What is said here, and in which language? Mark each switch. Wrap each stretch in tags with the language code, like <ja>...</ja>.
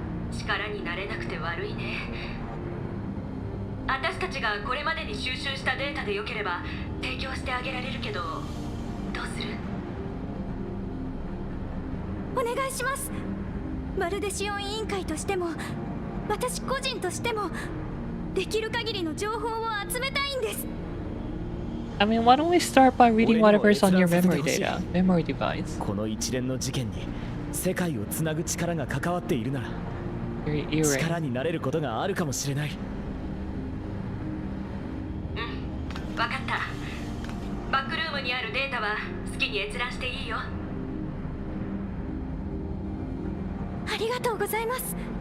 <ja>力になれなくて悪いね。私たちがこれまでに収集したデータでよければ提供してあげられるけど、どうする？お願いします。バルデシオン委員会としても私個人としてもできる限りの情報を集めたいんです。</ja> <en>I mean, why don't we start by reading whatever's on your memory data, memory device?</en> <ja>この一連の事件に世界をつなぐ力が関わっているなら、</ja> <en>Your earring.</en> <ja>力になれることがあるかもしれない。分かった。バックルームにあるデータは好きに閲覧していいよ。ありがとうございます。</ja>